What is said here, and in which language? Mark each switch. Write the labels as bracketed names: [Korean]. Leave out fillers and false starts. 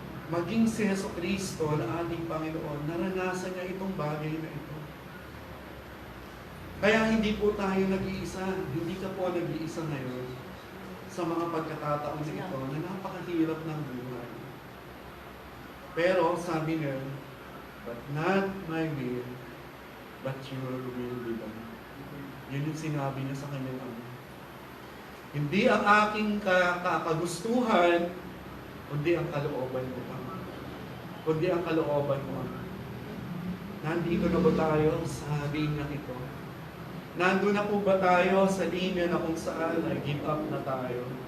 [Filipino] Maging si Jesu Kristo na ating Panginoon, naranasan niya itong bagay na ito. Kaya hindi po tayo nag-iisa, hindi ka po nag-iisa ngayon sa mga pagkakataon na ito na napakahirap ng buhay. Pero sabi niya, [English] but not my will, but your will be done. [Filipino] Yun yung sinabi niya sa kanyang Ama. Hindi ang aking kagustuhan, kundi ang kalooban mo, Ama. Kundi ang kalooban mo, Ama. Nandito na ba tayo sa linya ito? Nandun na po ba tayo sa linya na kung saan ay give up na tayo?